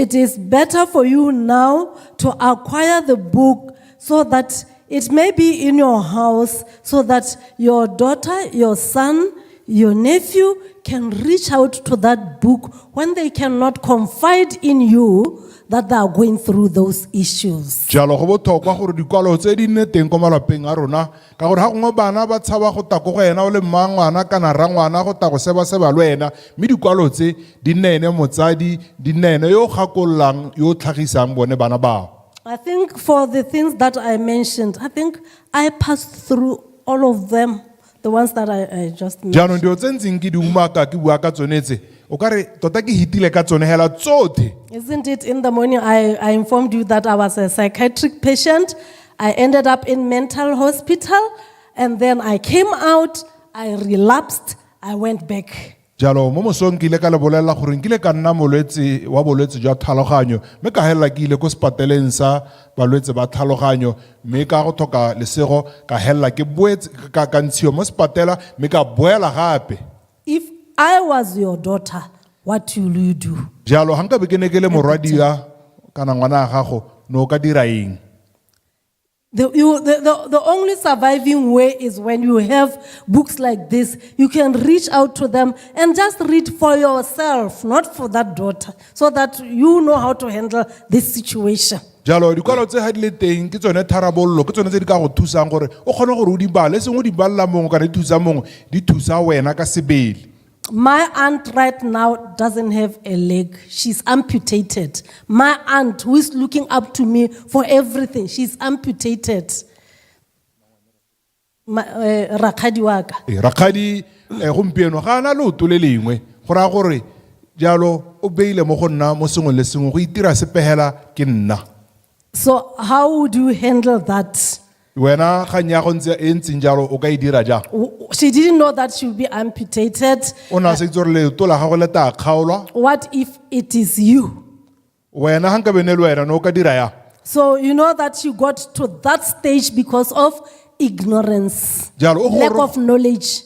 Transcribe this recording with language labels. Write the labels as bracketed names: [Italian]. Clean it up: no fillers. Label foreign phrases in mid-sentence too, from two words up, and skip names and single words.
[English] It is better for you now to acquire the book so that it may be in your house so that your daughter, your son, your nephew can reach out to that book when they cannot confide in you that they are going through those issues. [Tswana] Jalo go botlhokwa gore dikwalo tse di nne teng ko malapeng a rona ka gore ga gongwe bana ba tshaba go ta ko go ena o le mmangwana kana rangwana go ta go seba le wena mme dikwalo tse di nne ene motsadi di nne ene yo gakollang yo tlhagisang bone bana bao. [English] I think for the things that I mentioned, I think I passed through all of them, the ones that I just mentioned. [Tswana] Jaanong dio tse ntseng ke di umaka ke bua ka tsone tse o ka re tota ke hitile ka tsone hela tsotlhe. [English] Isn't it in the morning I informed you that I was a psychiatric patient. I ended up in mental hospital and then I came out, I relapsed, I went back. [Tswana] jalo mo mosong ke ile ka le bolela gore nkile ka nna molwetse wa bolwetse jwa tlhaloganyo mme ka helela ke ile ko sepateleng sa balwetse ba tlhaloganyo mme ka go tlhoka lesego ka helela ke boetse ka ntshiwa mo sepatela mme ka boela gape. [English] If I was your daughter, what will you do? [Tswana] jalo ga nka be ke ne ke le morwadia kana ngwana ga gago no ka dira eng? [English] The only surviving way is when you have books like this. You can reach out to them and just read for yourself, not for that daughter, so that you know how to handle this situation. [Tswana] jalo dikwalo tse ga di le teng ke tsone tharabololo ke tsone tse di ka go thusang gore o kgone gore o di bale sengwe di balela mongwe kana di thusa mongwe di thusa wena ka sebele. [English] My aunt right now doesn't have a leg. She's amputated. My aunt, who is looking up to me for everything, she's amputated. [Tswana] Rakgadi wa ka. Rakgadi gompieno ga ana leoto le lengwe go raya gore jalo o beile mo go nna mo sengwe le sengwe go itira sepegela ke nna. [English] So how would you handle that? [Tswana] wena ga nya go ntse e ntseng jalo o ka e dira jang? [English] She didn't know that she would be amputated. [Tswana] O na se itse gore leoto la gago le ta kgaolwa. [English] What if it is you? [Tswana] Wena ga nka bene le wena no o ka dira yang? [English] So you know that you got to that stage because of ignorance, lack of knowledge.